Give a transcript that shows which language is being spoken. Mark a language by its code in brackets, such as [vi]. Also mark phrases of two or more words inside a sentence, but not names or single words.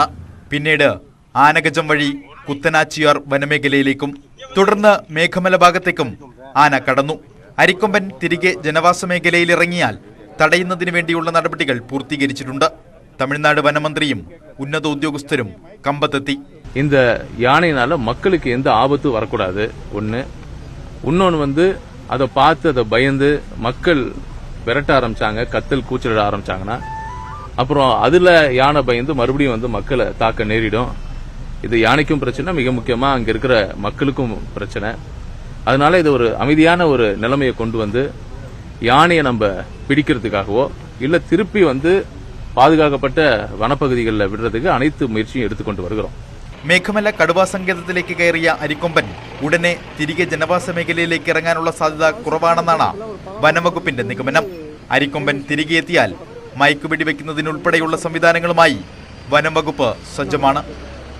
[ml] പിന്നീട് ആനഗജം വഴി കുത്തനാച്ചിയാർ വനമേഖലയിലേക്കും തുടർന്ന് മേഘമല ഭാഗത്തേക്കും ആന കടന്നു. അരിക്കൊമ്പൻ തിരികെ ജനവാസ മേഖലയിൽ ഇറങ്ങിയാൽ തടയുന്നതിന് വേണ്ടിയുള്ള നടപടികൾ പൂർത്തീകരിച്ചിട്ടുണ്ട്. തമിഴ്നാട് വനമന്ത്രിയും ഉന്നത ഉദ്യോഗസ്ഥരും കമ്പത്തെത്തി. [ta] இந்த யானையினால மக்களுக்கு எந்த ஆபத்தும் வரக்கூடாது ஒன்று. இன்னொன்று அதை பார்த்து அதை பயந்து மக்கள் விரட்ட ஆரம்பிச்சாங்க, கத்தல் கூச்சலிட ஆரம்பிச்சாங்கன்னா அப்புறம் அதில் யானை பயந்து மறுபடியும் மக்களை தாக்க நேரிடும். இது யானைக்கும் பிரச்சனை, மிக முக்கியமாக அங்கே இருக்கிற மக்களுக்கும் பிரச்சனை. அதனால இது ஒரு அமைதியான ஒரு நிலைமையை கொண்டு யானையை நம்ம பிடிக்கிறதுக்காகவோ இல்லை திருப்பி பாதுகாக்கப்பட்ட வனப்பகுதிகளில் விடுறதுக்கு அனைத்து முயற்சியும் எடுத்துக்கொண்டு வருகிறோம். [ml] മേഘമല കടുവാ സങ്കേതത്തിലേക്ക് കയറിയ അരിക്കൊമ്പൻ ഉടനെ തിരികെ ജനവാസ മേഖലയിലേക്ക് ഇറങ്ങാനുള്ള സാധ്യത കുറവാണെന്നാണ് വനംവകുപ്പിന്റെ നിഗമനം. അരിക്കൊമ്പൻ തിരികെ എത്തിയാൽ മയക്കുവെടി വെക്കുന്നതിനുൾപ്പെടെയുള്ള സംവിധാനങ്ങളുമായി വനംവകുപ്പ് സജ്ജമാണ്.